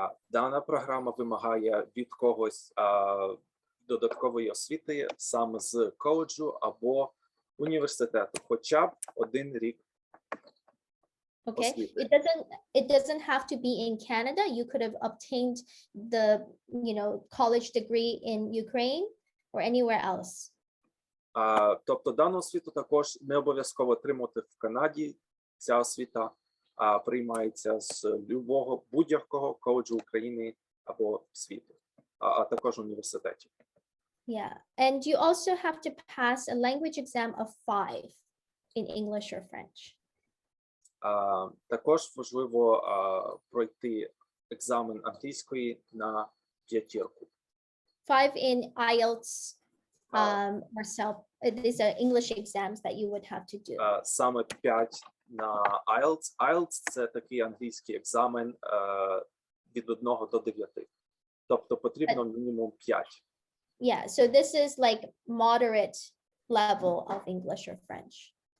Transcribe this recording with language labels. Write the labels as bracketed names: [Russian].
[Ukrainian] Дана програма вимагає від когось додаткової освіти саме з коледжу або університету, хоча б 1 рік. [English] Okay, it doesn't have to be in Canada. You could have obtained the, college degree in Ukraine or anywhere else. [Ukrainian] Тобто дану освіту також не обов'язково отримати в Канаді. Ця освіта приймається з будь-якого коледжу України або світу, а також університетів. [English] Yeah, and you also have to pass a language exam of 5 in English or French. [Ukrainian] Також важливо пройти екзамен англійської на 5. [English] 5 in IELTS or these are English exams that you would have to do. [Ukrainian] Саме 5 на IELTS. IELTS – це такий англійський екзамен від 1 до 9. Тобто потрібно мінімум 5. [English] Yeah, so this is like moderate level of English or French.